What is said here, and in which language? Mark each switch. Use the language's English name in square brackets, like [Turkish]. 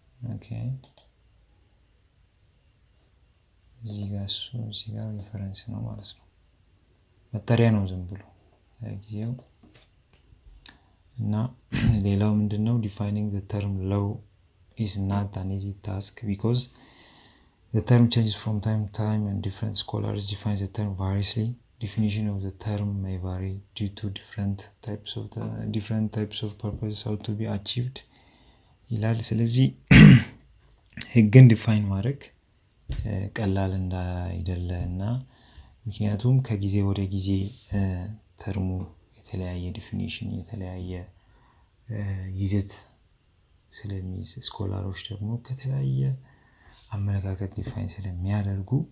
[Amharic] ኦኬ፣ እዚህ ጋር የፈረንስ ነው ማለት ነው። መጠሪያ ነው ዝም ብሎ ጊዜው። እና ሌላው ምንድነው? [English] defining the term law is not an easy task because the term changes from time to time and different scholars define the term variously. Definition of the term may vary due to different types of purposes how to be achieved [Amharic] ይላል። ስለዚህ ህግን ዲፋይን ማድረግ ቀላል እንዳይደለ እና ምክንያቱም ከጊዜ ወደ ጊዜ ተርሙ የተለያየ ዲፊኒሽን የተለያየ ይዘት ስለሚይዝ ስኮላሮች ደግሞ ከተለያየ አመለካከት ዲፋይን ስለሚያደርጉ